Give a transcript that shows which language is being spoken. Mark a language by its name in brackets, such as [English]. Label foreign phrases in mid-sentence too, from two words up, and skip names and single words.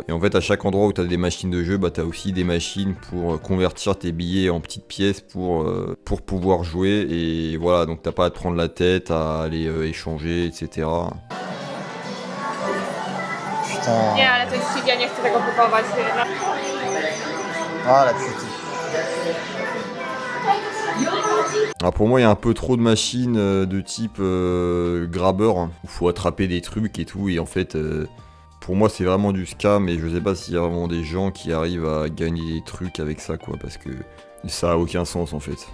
[French] Et en fait, à chaque endroit où tu as des machines de jeu, bah, tu as aussi des machines pour convertir tes billets en petites pièces pour pouvoir jouer. Et voilà, donc t'as pas à te prendre la tête, à aller échanger, etc. Putain. [Polish] Nie, ale to jest shit, ja nie chcę tego kupować. [French] Ah la putain. Alors pour moi il y a un peu trop de machines de type grabbeur, hein, où faut attraper des trucs et tout, et en fait pour moi c'est vraiment du scam, et je sais pas s'il y a vraiment des gens qui arrivent à gagner des trucs avec ça quoi, parce que ça a aucun sens en fait.